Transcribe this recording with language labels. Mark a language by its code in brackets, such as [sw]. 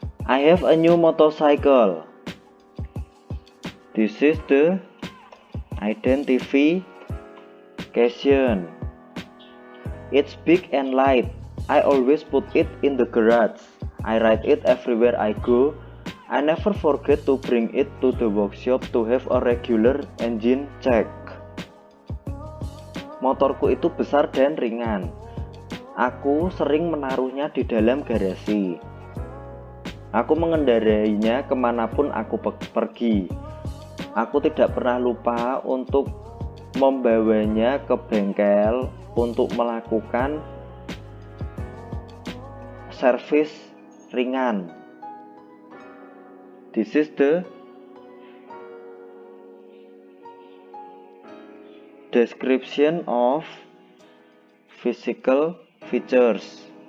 [en] I have a new motorcycle. This is the identification. It's big and light. I always put it in the garage. I ride it everywhere I go. I never forget to bring it to the workshop to have a regular engine check. [id] Motorku itu besar dan ringan. Aku sering menaruhnya di dalam garasi. Aku mengendarainya kemanapun aku pergi. Aku tidak pernah lupa untuk membawanya ke bengkel untuk melakukan servis ringan. [en] This is the description of physical features.